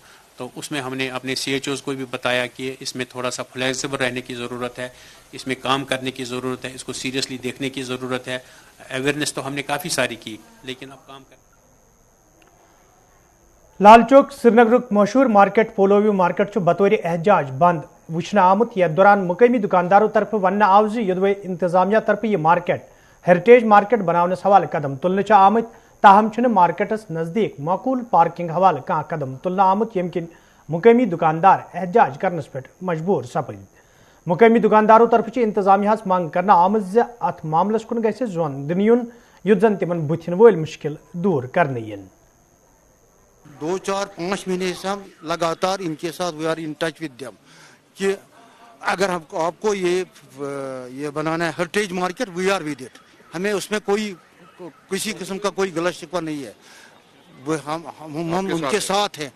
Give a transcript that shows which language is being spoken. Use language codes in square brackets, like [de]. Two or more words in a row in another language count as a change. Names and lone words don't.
[hi] तो उसमें हमने अपने CHOs को भी बताया कि इसमें थोड़ा सा फ्लेक्सिबल रहने की ज़रूरत है, इसमें काम करने की ज़रूरत है, इसको सीरियसली देखने की ज़रूरत है। अवेयरनेस तो हमने काफ़ी सारी की, लेकिन अब काम कर। [ks] लाल चौक श्रीनगर मशहूर मार्केट पोलोव्यू मार्केट बतौर एहजाज बंद वुचन आमुत। यथ दौरान मुकामी दुकानदारों तरफ वन आव ज इंतजामिया तरफ यह मार्केट [en] heritage market [ks] बनावनस हवाले कदम तुलने आमत, ताहम मार्केटस नजदीक माकूल पार्किंग हवाले कह कदम तुलना आमुत, यम किन मुकामी दुकानदार एहजाज करनस पे मजबूर सपद। मुकामी दुकानदारों तरफ इंतजामिया मांग करना आमत ज अथ मामलस कुन गसे जोन दिन युन युत जन तिमन बुथिन वोल मुश्किल दूर करने यन। [hi] 2-4-5 महीने से हम लगातार इनके साथ [en] we are in touch with them [hi] कि अगर हमको आपको ये बनाना है [en] heritage market, we are with it, [hi] हमें उसमें कोई किसी किस्म का कोई गलत शिकवा नहीं है, वो हम उनके साथ हैं।